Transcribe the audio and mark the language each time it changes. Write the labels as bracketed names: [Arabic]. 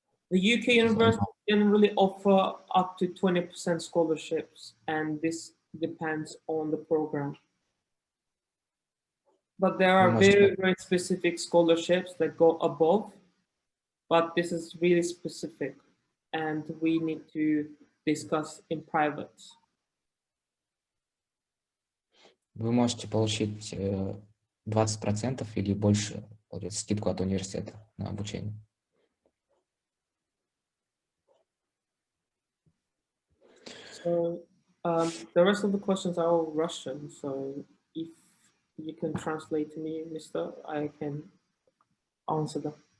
[English] The UK universities generally offer up to 20% scholarships, and this depends on the program. But there are very, very specific scholarships that go above, but this is really specific, and we need to discuss in private. [Russian] Вы можете получить 20% или больше скидку от университета на обучение. [English] So the rest of the questions are all Russian, so if you can translate to me, Mr., I can answer them.